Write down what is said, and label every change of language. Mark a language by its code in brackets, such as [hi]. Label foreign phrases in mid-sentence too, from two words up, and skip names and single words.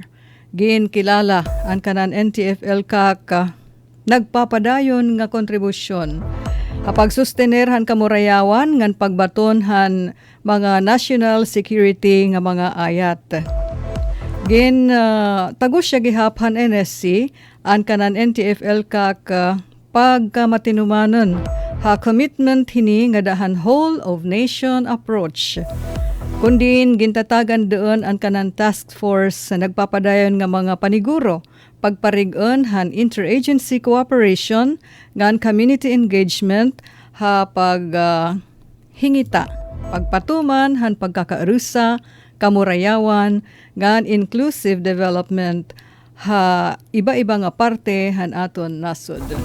[war] Ginkilala ang kanan NTF-ELCAC nagpapadayon nga kontribusyon kapag sustener han kamurayawan ngan pagbaton han mga [en] national security [war] nga mga ayat. Tagus siya gihaphan NSC ang kanan NTF-ELCAC pagkamatinumanon ha commitment hini nga dahan [en] whole of nation approach. [war] Kundin gintatagan doon ang kanan task force na nagpapadayon nga mga paniguro pagparig-on han [en] interagency cooperation [war] ngan [en] community engagement [war] ha hingita pagpatuman han pagkakaarusa kamurayawan ngan [en] inclusive development [war] ha iba-iba nga parte han aton nasod.